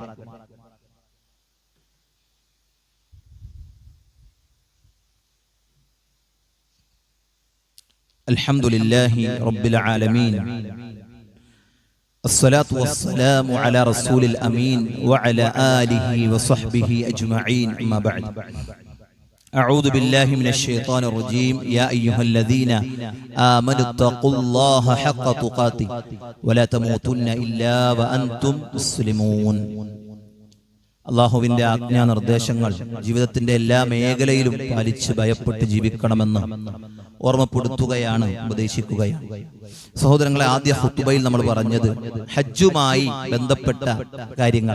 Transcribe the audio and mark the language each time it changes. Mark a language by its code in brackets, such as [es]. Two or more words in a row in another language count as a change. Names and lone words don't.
[ar] الحمد لله رب العالمين والصلاة والسلام على رسول الأمين وعلى آله وصحبه أجمعين. أما بعد. أعوذ بالله من الشيطان الرجيم. يا أيها الذين آمنوا اتقوا الله حق تقاته ولا تموتن إلا وأنتم مسلمون. [ml] അള്ളാഹുവിന്റെ ആജ്ഞാനിർദ്ദേശങ്ങൾ ജീവിതത്തിന്റെ എല്ലാ മേഖലയിലും പാലിച്ച് ഭയപ്പെട്ട് ജീവിക്കണമെന്ന് ഓർമ്മപ്പെടുത്തുകയാണ്, ഉപദേശിക്കുകയാണ്. സഹോദരങ്ങളെ, ആദ്യ ഖുതുബയിൽ നമ്മൾ പറഞ്ഞത് ഹജ്ജുമായി ബന്ധപ്പെട്ട കാര്യങ്ങൾ.